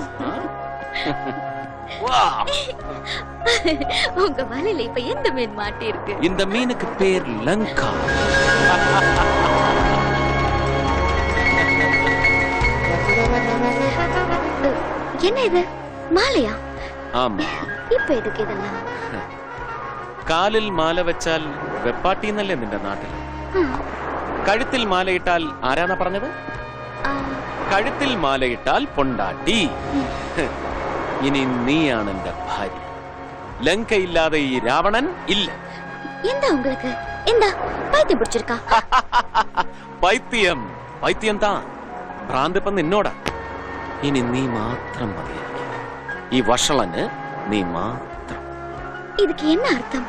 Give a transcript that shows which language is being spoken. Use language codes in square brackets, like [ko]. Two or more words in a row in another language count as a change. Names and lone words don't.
[ta] உங்க வலையில இப்ப எந்த மீன் மாட்டி இருக்கு இந்த மீனுக்கு பேர் லங்கா என்ன இது மாலையா ആമാ இப்ப எதுக்கு இதெல்லாம் [ml] കാലിൽ മാല വെച്ചാൽ വെപ്പാട്ടി എന്നല്ലേ നിന്റെ നാട്ടിൽ കഴുത്തിൽ മാലയിട്ടാൽ ആരാന്നാ പറഞ്ഞത് കഴുത്തിൽ മാലയിട്ടാൽ പൊണ്ടാട്ടി ഇനി നീയാണ് എന്റെ ഭാര്യ ലങ്കയില്ലാതെ ഈ രാവണൻ ഇല്ല എന്താ உங்களுக்கு എന്താ പൈത്യം പിടിച്ചിരിക്കാ പൈത്യം പൈത്യം താ ഭ്രാന്തിപ്പം നിന്നോടാ ഇനി നീ മാത്രം മതി എനിക്ക്. ഈ വഷളന് നീ മാത്രം [ta] இதுக்கு என்ன அர்த்தம்